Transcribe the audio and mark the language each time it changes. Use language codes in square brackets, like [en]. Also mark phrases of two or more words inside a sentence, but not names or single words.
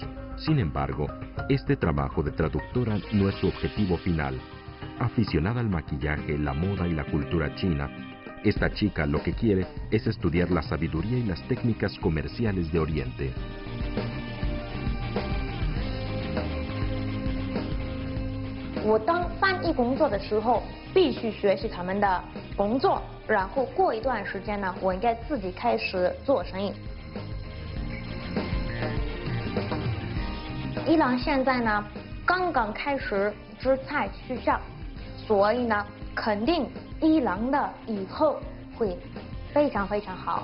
[es] Sin embargo, este trabajo de traductora no es su objetivo final. Aficionada al maquillaje, la moda y la cultura china, esta chica lo que quiere es estudiar la sabiduría y las técnicas comerciales de Oriente. [zh] 我当翻译工作的时候，必须学习他们的工作，然后过一段时间呢，我应该自己开始做生意。伊朗现在呢，刚刚开始制裁取消，所以呢，肯定伊朗的以后会非常非常好。